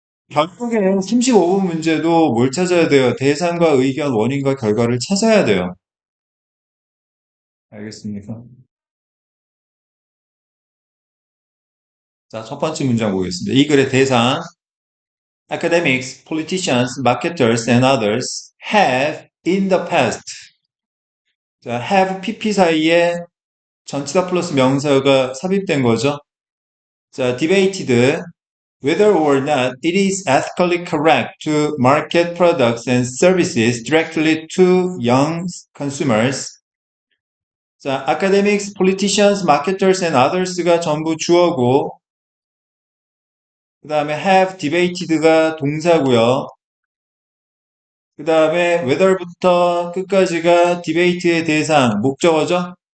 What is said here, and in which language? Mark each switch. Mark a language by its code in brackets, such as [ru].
[ko] 결국에 35분 문제도 뭘 찾아야 돼요? 대상과 의견, 원인과 결과를 찾아야 돼요. 알겠습니까? 자, 첫 번째 문장 보겠습니다. 이 글의 대상. [en] Academics, politicians, marketers, and others have in the past. [ko] 자, have PP 사이에 전치사 플러스 명사가 삽입된 거죠. [en] 자, debated whether or not it is ethically correct to market products and services directly to young consumers. [ko] 자, [en] academics, politicians, marketers, and others [ko] 가 전부 주어고, 그 다음에 [en] have debated [ko] 가 동사고요. 그 다음에 whether부터 끝까지가 debate의 대상, 목적어죠?